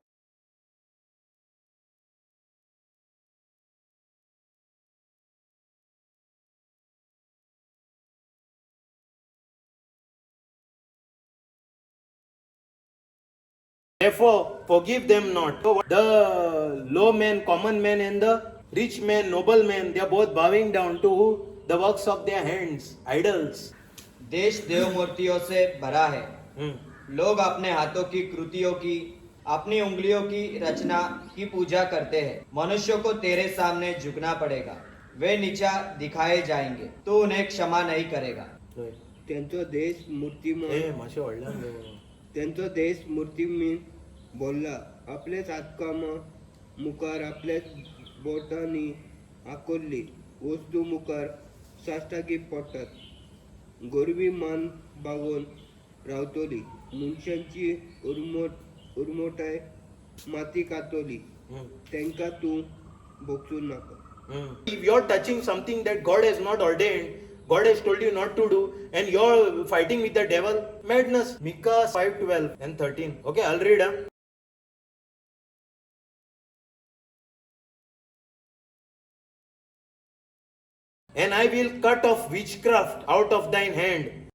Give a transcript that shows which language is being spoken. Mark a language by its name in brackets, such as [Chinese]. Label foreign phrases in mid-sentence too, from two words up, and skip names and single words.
[English] Therefore, forgive them not. So the low man, common man, and the rich man, noble man, they are both bowing down to who? The works of their hands, idols. [Hindi] देश देव मूर्तियों से भरा है। Hmm. लोग अपने हाथों की कृतियों की, अपनी उंगलियों की रचना की पूजा करते हैं। मनुष्यों को तेरे सामने झुकना पड़ेगा। वे नीचा दिखाए जाएंगे, तू उन्हें क्षमा नहीं करेगा। [Konkani] त्यांचो देश मूर्तिमान ए, माशे व्हडल्यान रे. त्यांचो देश मूर्तिमान बोलला आपलेच हातकामां मुखार आपल्याच बोटांनी आकोरली वस्तू मुखार साश्टागी पडटात. गोरवी मान बागोवन रावतली मनशांची उर्मोटाय माती कातोली तांकां तूं भोगसूं नाका. [English] If you're touching something that God has not ordained, God has told you not to do, and you're fighting with the devil, madness. Micah 5:12 and 13. Okay, I'll read. And I will cut off witchcraft out of thine hand.